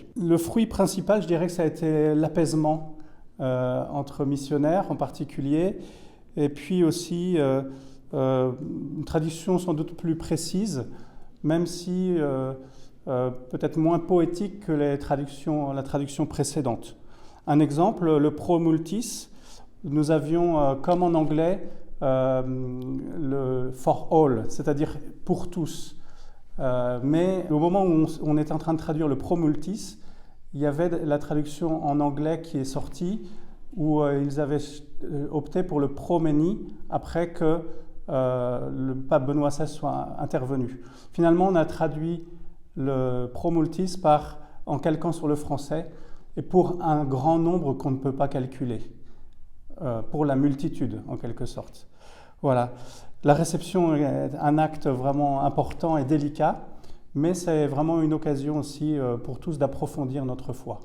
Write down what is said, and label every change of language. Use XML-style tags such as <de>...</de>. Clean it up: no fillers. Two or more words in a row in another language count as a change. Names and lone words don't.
<fr>Le fruit principal, je dirais que ça a été l'apaisement entre missionnaires en particulier, et puis aussi une traduction sans doute plus précise, même si peut-être moins poétique que la traduction précédente. Un exemple, le</fr> <la>pro multis,</la> <fr>nous avions comme en anglais le</fr> <en>for all,</en> <fr>c'est-à-dire pour tous. Mais au moment où on était en train de traduire le</fr> <la>pro multis,</la> <fr>il y avait la traduction en anglais qui est sortie, où ils avaient opté pour le</fr> <en>pro many</en> <fr>après que le pape Benoît XVI soit intervenu. Finalement, on a traduit le</fr> <la>pro multis</la> <fr>en calquant sur le français et pour un grand nombre qu'on ne peut pas calculer, pour la multitude en quelque sorte. Voilà. La réception est un acte vraiment important et délicat, mais c'est vraiment une occasion aussi pour tous d'approfondir notre foi.</fr>